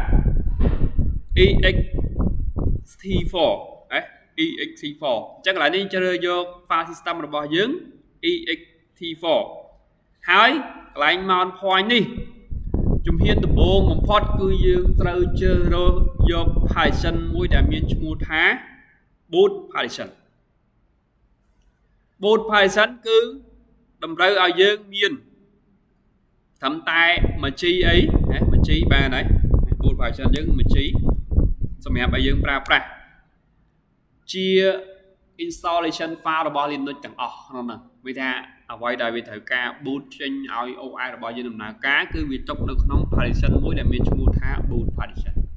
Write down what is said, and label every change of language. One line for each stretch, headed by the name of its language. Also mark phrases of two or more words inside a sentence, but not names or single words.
Khmer: ext4 ext4 អញ្ចឹងកន្លែងនេះជ្រើសយក
English: file system
Khmer: របស់យើង ext4 ហើយកន្លែង
English: mount point
Khmer: នេះជំហានដំបូងបំផុតគឺយើងត្រូវជ្រើសរើសយក partition មួយដែលមានឈ្មោះថា
English: boot partition boot partition
Khmer: គឺតម្រូវឲ្យយើងមានត្រឹមតែមួយ G អីណាមួយ G បានហើយ
English: boot partition
Khmer: យើងមួយ G សម្រាប់ឲ្យយើងប្រើប្រាស់ជា
English: installation file
Khmer: របស់ Linux ទាំងអស់ក្នុងហ្នឹងវាថាអ្វីដែលវាត្រូវការ boot ចេញឲ្យ OS របស់យើងដំណើរការគឺវាទុកនៅក្នុង partition មួយដែលមានឈ្មោះថា
English: boot partition